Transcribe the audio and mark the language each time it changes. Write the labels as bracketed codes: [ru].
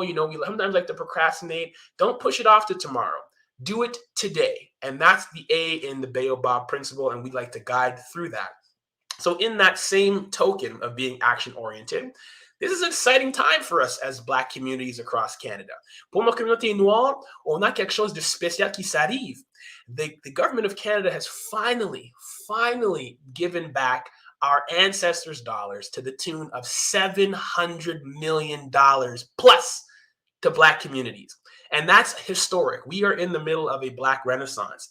[en] We sometimes like to procrastinate. Don't push it off to tomorrow. Do it today. And that's the A in the Baobab Principle, and we'd like to guide through that. So in that same token of being action-oriented, this is an exciting time for us as Black communities across Canada. [fr] Pour ma communauté noire, on a quelque chose de spécial qui s'arrive. [en] The government of Canada has finally given back our ancestors' dollars to the tune of $700 million plus to Black communities. And that's historic. We are in the middle of a Black Renaissance.